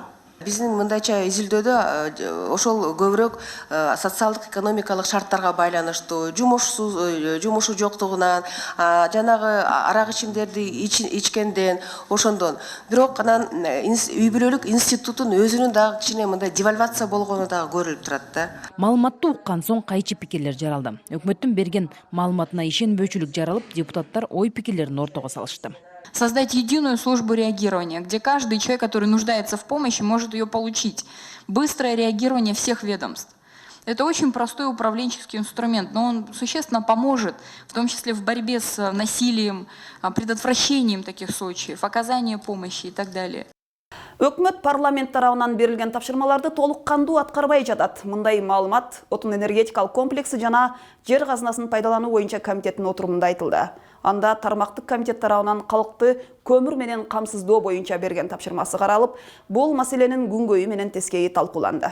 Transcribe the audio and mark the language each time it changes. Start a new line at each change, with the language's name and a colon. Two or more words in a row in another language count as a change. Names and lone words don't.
Kyrgyz: Биздин мындайча изилдөөдө ошол көбүрөөк социалдык экономикалык шарттарга байланыштуу, жумушу жоктугунан, жанагы арак ичимдерди ичкенден, ошондон. Бирок анан үй бүлөлүк институттун өзүнүн дагы кичине мындай девальвация болгону дагы көрүлүп турат да. Маалыматты уккан соң кайчы пикирлер жаралды. Өкмөттүн берген маалыматына ишенбөөчүлүк жаралып, депутаттар ой пикирлерин ортого салышты.
Russian: Создать единую службу реагирования, где каждый человек, который нуждается в помощи, может ее получить. Быстрое реагирование всех ведомств. Это очень простой управленческий инструмент, но он существенно поможет, в том числе в борьбе с насилием, предотвращением таких случаев, оказанием помощи и так далее.
Kyrgyz: Өкмөт парламент тарабынан берилген тапшырмаларды толук кандуу аткарбай жатат. Мындай маалымат отун энергетикалык комплекси жана жер казынасын пайдалануу боюнча комитеттин отурумунда айтылды. Анда тармактык комитет тарабынан калкты көмүр менен камсыздоо боюнча берген тапшырмасы каралып, бул маселенин күнгөйү менен тескейи талкууланды.